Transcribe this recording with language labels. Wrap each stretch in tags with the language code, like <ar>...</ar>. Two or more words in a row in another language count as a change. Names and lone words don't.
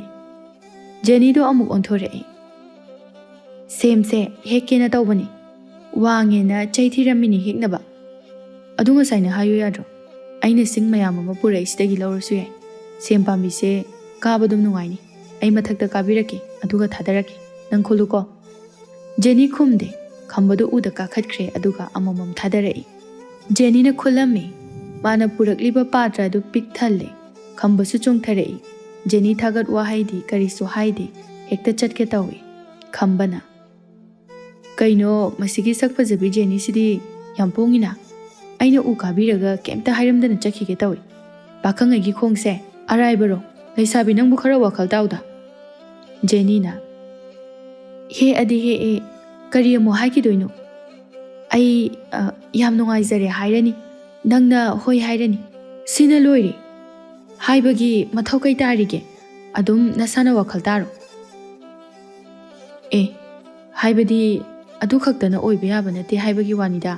<mni>Jenny do amuk onthorei. Sem se hekena tawbani. Wangena chaithiramini heknaba. Adunga saina hayu yadro. Aina sing mayam ama pura isidagi lawrasu yai. Sem pambi se kabadum nungaini. Ai mathakta kabirake aduga thadarake. Nang khuluko. Jenny khumde. Khambadu uda kakhatkre aduga amamam thadarai. Jenny na khulami. Mana purakliba patra du pik thalle. Khambasu chungtharai. Jenny thagat wahaidi karisu haide. Hekta chatke tawi. Khambana. Kaino masigi sakpajabi Jenny sidi yampongina. Aina u kabiraga kemta hairamdana chakhige tawi. Pakhangagi khongse araibaro Leishabi nangbu khara wakhal tawda. Jenny na. He adi he e kari amu haikidoino. Ai yam nungaizare hairani. Nangna hoi hairani. Sina loire. Haibagi mathau kai tarige. Adum nasana wakhal taro. Haibadi adu khaktana oiba yaba nate haibagi wanida.</mni>